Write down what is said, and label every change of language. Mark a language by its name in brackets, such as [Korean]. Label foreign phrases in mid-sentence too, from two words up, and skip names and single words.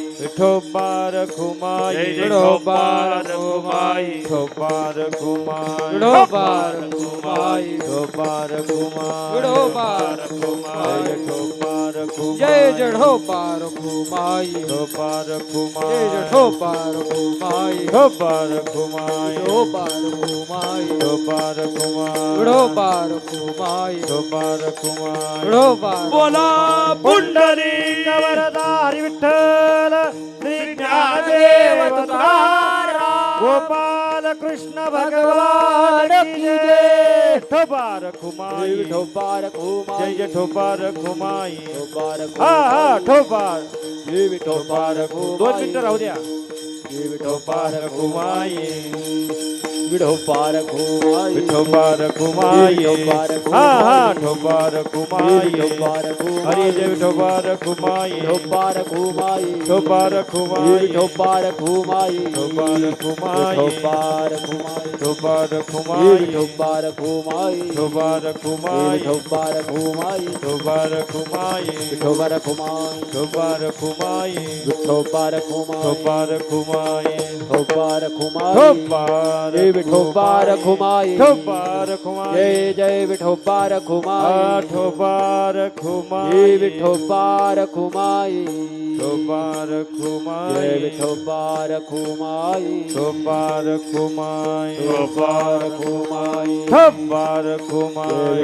[Marathi] विठोबा रखुमाई विठोबा रखुमाई विठोबा रखुमाई विठोबा रखुमाई विठोबा रखुमाई विठोबा रखुमाई विठोबा रखुमाई जय जठोबा रखुमाई विठोबा रखुमाई जय जठोबा रखुमाई विठोबा रखुमाई विठोबा रखुमाई विठोबा रखुमाई विठोबा रखुमाई विठोबा रखुमाई विठोबा बोला पुंडलिक वरदा हरी विठ्ठल श्री ज्ञानदेव तुकाराम गोपाल [Hindi] गोपाल कृष्ण भगवान की जय विठोबा रखुमाई [Marathi] विठोबा रखुमाई जय जय ठोबा रखुमाई विठोबा हा रखुमाई ठोबा जय विठोबा 2 रखुमाई मिनिटं राहू द्या जय विठोबा रखुमाई विठोबा रखुमाई विठोबा रखुमाई विठोबा रखुमाई हा ठोबा रखुमाई विठोबा रखुमाई हरी जय विठोबा रखुमाई विठोबा रखुमाई विठोबा रखुमाई विठोबा रखुमाई विठोबा रखुमाई विठोबा रखुमाई विठोबा रखुमाई विठोबा रखुमाई विठोबा रखुमाई विठोबा रखुमाई विठोबा रखुमाई विठोबा रखुमाई विठोबा रखुमाई विठोबा रखुमाई विठोबा रखुमाई विठोबा रखुमाई ठोबा जय विठोबा रखुमाई ठोबा रखुमाई जय जय विठोबा रखुमाई ठोबा जय रखुमाई विठोबा रखुमाई ठोबा जय रखुमाई विठोबा रखुमाई ठोबा रखुमाई विठोबा रखुमाई ठोबा रखुमाई